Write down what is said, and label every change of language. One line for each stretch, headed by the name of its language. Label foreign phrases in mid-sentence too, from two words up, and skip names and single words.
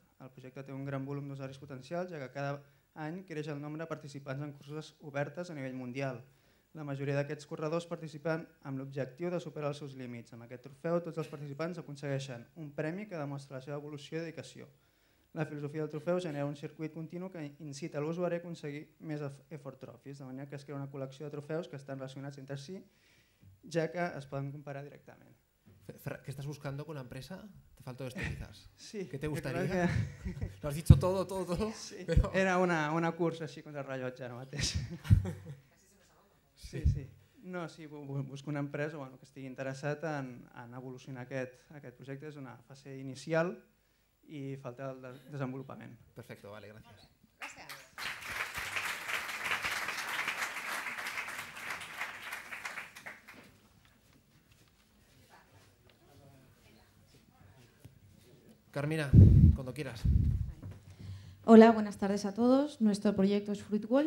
Catalan: El projecte té un gran volum d'usuaris potencials, ja que cada any creix el nombre de participants en curses obertes a nivell mundial. La majoria d'aquests corredors participen amb l'objectiu de superar els seus límits. Amb aquest trofeu, tots els participants aconsegueixen un premi que demostra la seva evolució i dedicació. La filosofia del trofeu genera un circuit continu que incita l'usuari a aconseguir més
English: effort trophies,
Catalan: de manera que es crea una col·lecció de trofeus que estan relacionats entre si, ja que es poden comparar directament.
Spanish: ¿Qué estás buscando con la empresa? Te faltó esto quizás. Sí. ¿Qué te gustaría? Que... Lo has dicho todo. Sí, pero...
Catalan: Era una cursa així contra el rellotge ara mateix. Sí. No, sí, busco una empresa que estigui interessat en evolucionar aquest projecte. És una fase inicial i falta el desenvolupament.
Spanish: Perfecto, vale, gracias.
Catalan: Gràcies.
Spanish: Carmina, cuando quieras. Hola, buenas tardes a todos. Nuestro proyecto es FruitWall.